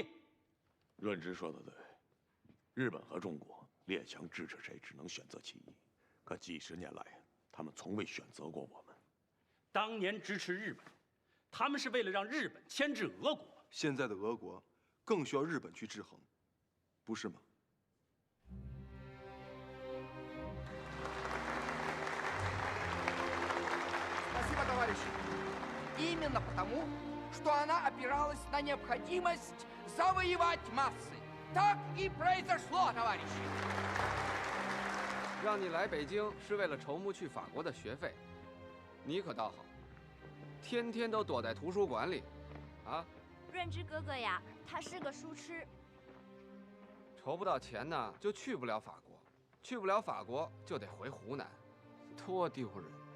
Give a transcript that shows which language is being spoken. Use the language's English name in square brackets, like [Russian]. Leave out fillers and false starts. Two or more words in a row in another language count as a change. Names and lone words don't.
[Chinese] 润之说的对，日本和中国列强支持谁，只能选择其一。可几十年来，他们从未选择过我们。当年支持日本，他们是为了让日本牵制俄国。现在的俄国更需要日本去制衡，不是吗？ [Russian] Спасибо, товарищи. Именно потому, что она опиралась на необходимость завоевать массы. Так и произошло, товарищи. [Chinese] 让你来北京是为了筹募去法国的学费，你可倒好，天天都躲在图书馆里，啊？润之哥哥呀，他是个书痴。筹不到钱呢，就去不了法国，去不了法国就得回湖南，多丢人！